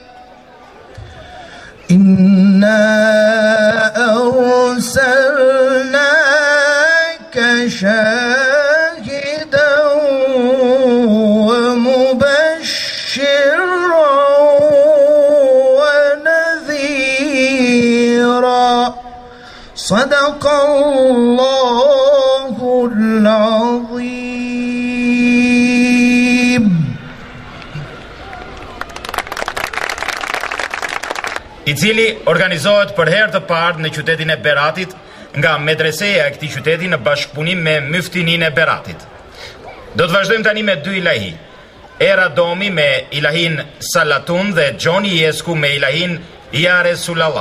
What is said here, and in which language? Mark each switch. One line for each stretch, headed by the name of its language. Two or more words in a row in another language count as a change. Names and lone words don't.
Arabic: إنا أرسلناك شاهدا ومبشرا ونذيرا صدق الله العظيم.
Albanian: I cili organizohet për herë të parë në qytetin e Beratit nga medreseja e këtij qyteti në bashkëpunim me myftininë e Beratit. Do të vazhdojmë tani me dy ilahi. Era Domi me ilahin Salatun dhe Gjoni Jesku me ilahin Ja Resulallah.